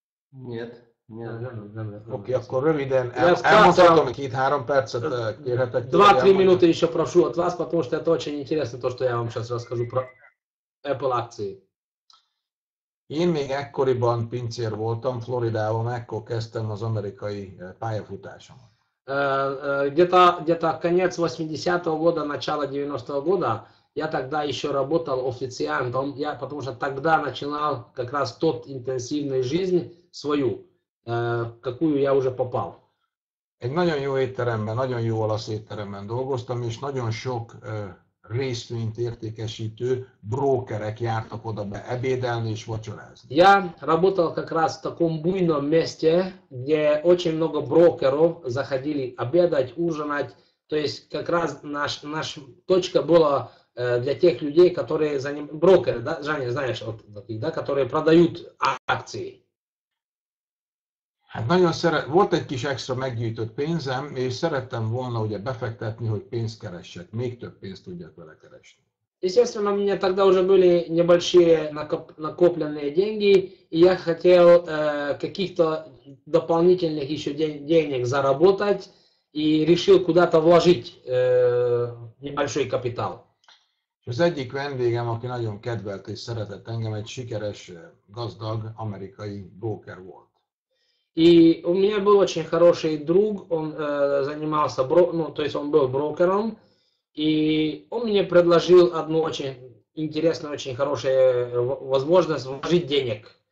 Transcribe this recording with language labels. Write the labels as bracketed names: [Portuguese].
[Russian] Нет, нет. [Hungarian] Oké, akkor röviden Ja, elmondhatom, hogy 2-3 percet kérhetek. [Russian] 2-3 минуты еще прошу от вас, потому что это очень интересно, то, что я вам сейчас расскажу про Apple акции. [Hungarian] Én még ekkoriban pincér voltam Floridában, ekkor kezdtem az amerikai pályafutásomat. [Russian] Где-то конец 80-го года, начало 90-го года, я тогда еще работал официантом, потому что тогда начинал как раз тот интенсивную жизнь свою, в какую я уже попал. [Hungarian] Egy nagyon jó étteremben, nagyon jó olasz étteremben dolgoztam, és nagyon sok részvényt értékesítő brókerek jártak oda be ebédelni és vacsorázni. [Russian] Я работал как раз в таком буйном месте, где очень много брокеров заходили обедать, ужинать. То есть как раз наша точка была для тех людей, которые брокеры, да, Женя, знаешь, вот таких, да, которые продают акции. [Hungarian] Hát volt egy kis extra meggyűjtött pénzem, és szerettem volna ugye befektetni, hogy pénzt keressek, még több pénzt tudjak vele keresni. [Russian] Естественно, у меня тогда уже были небольшие накопленные деньги, и я хотел каких-то дополнительных еще денег заработать, и решил куда-то вложить небольшой капитал. [Hungarian] És az egyik vendégem, aki nagyon kedvelt és szeretett engem, egy sikeres, gazdag amerikai broker volt. [Russian] И у меня был очень хороший друг, он занимался, то есть он был брокером, и он мне предложил одну очень интересную, очень хорошую возможность вложить денег.